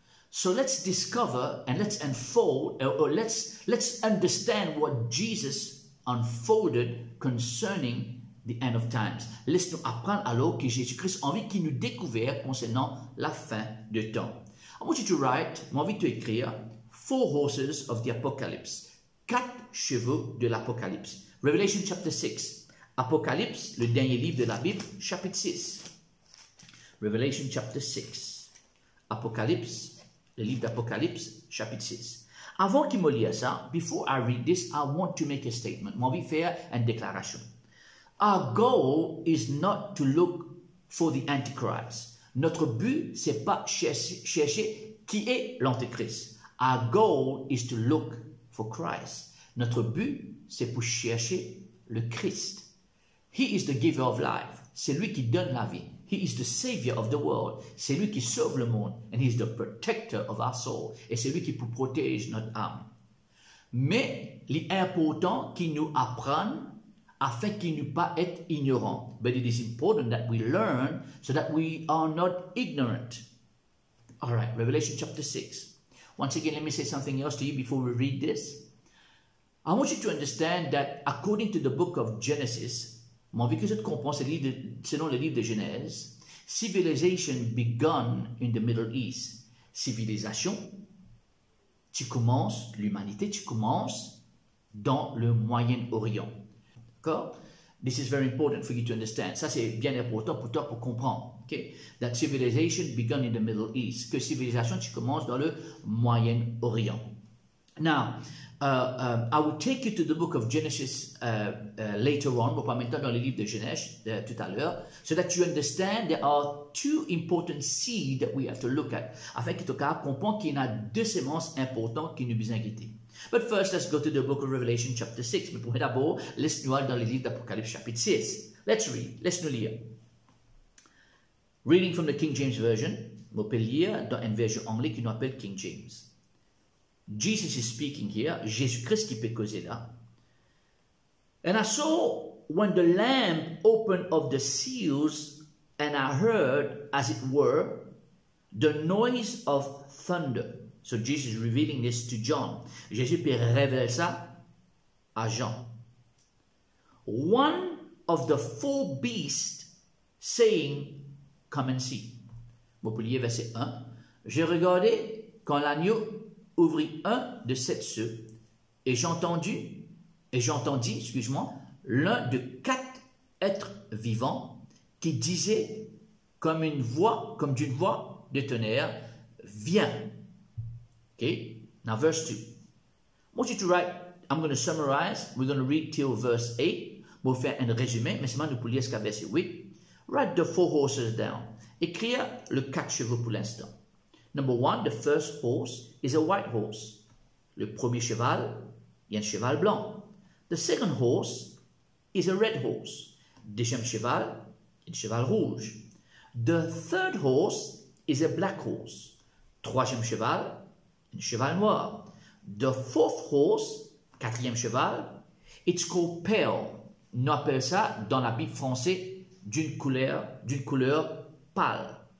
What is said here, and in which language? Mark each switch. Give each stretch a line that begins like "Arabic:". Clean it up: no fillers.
English: So let's discover and let's unfold, or let's understand what Jesus unfolded concerning the end of times.
French: Laisse-nous apprendre alors que Jésus-Christ a envie qu'il nous découvre concernant la fin de temps.
English: I want you to write,
French: j'ai envie de écrire,
English: 4 horses of the Apocalypse.
French: 4 chevaux de l'Apocalypse.
English: Revelation chapter 6.
French: Apocalypse, le dernier livre de la Bible, chapitre 6.
English: Revelation chapter 6.
French: Apocalypse, le livre d'Apocalypse, chapitre 6. Avant qu'il me lise ça,
English: before I read this, I want to make a statement.
French: J'ai envie de faire une déclaration.
English: Our goal is not to look for the Antichrist.
French: Notre but, c'est pas chercher qui est l'Antichrist.
English: Our goal is to look for Christ.
French: Notre but, c'est pour chercher le Christ.
English: He is the giver of life.
French: C'est lui qui donne la vie.
English: He is the savior of the world.
French: C'est lui qui sauve le monde.
English: And he is the protector of our soul.
French: Et c'est lui qui peut protéger notre âme. Mais, l'important qu'il nous apprenne afin qu'il ne pas être ignorant.
English: But it is important that we learn so that we are not ignorant. All right, Revelation chapter 6. Once again, let me say something else to you before we read this. I want you to understand that according to the book of Genesis,
French: mon envie que je te comprends, selon le livre de Genèse,
English: civilization begun in the Middle East. Civilisation
French: tu commences, l'humanité, tu commences dans le Moyen-Orient. D'accord?
English: This is very important for you to understand.
French: Ça, c'est bien important pour toi pour comprendre.
English: Okay? That civilization began in the Middle East.
French: Que civilisation, tu commences dans le Moyen-Orient.
English: Now, I will take you to the book of Genesis later on,
French: on va maintenant dans le livre de Genèse tout à l'heure,
English: so that you understand there are two important seeds that we have to look at,
French: afin que tu comprennes qu'il y en a deux semences importantes qui nous besoin guetter.
English: But first, let's go to the book of Revelation chapter 6.
French: Mais pour d'abord, laisse-nous aller dans le livre d'Apocalypse chapitre 6.
English: Let's read,
French: laisse-nous lire.
English: Reading from the King James Version,
French: on peut lire dans une version anglaise qui nous appelle King James.
English: Jesus is speaking here,
French: Jésus-Christ qui peut causer là.
English: And I saw when the Lamb opened of the seals, and I heard, as it were, the noise of thunder. So Jesus is revealing this to John.
French: Jésus peut révéler ça à Jean.
English: One of the four beasts saying, come and see.
French: Vous pouvez lire verset 1. J'ai regardé quand l'agneau ouvrit un de sept ceux, et j'entendis, excuse-moi, l'un de quatre êtres vivants qui disait comme d'une voix de tonnerre, viens.
English: Okay, now verse 2. I want you to write, I'm going to summarize, we're going to read till verse 8, we'll
French: faire un résumé, mais seulement nous pouvons lire jusqu'à verset 8.
English: Write the four horses down.
French: Écrire le 4 chevaux pour l'instant.
English: Number 1, the first horse is a white horse.
French: Le premier cheval, il y a un cheval blanc.
English: The second horse is a red horse.
French: Deuxième cheval, un cheval rouge.
English: The third horse is a black horse.
French: Troisième cheval, un cheval noir.
English: The fourth horse,
French: quatrième cheval,
English: it's called pale.
French: On appelle ça dans la Bible française d'une couleur pâle.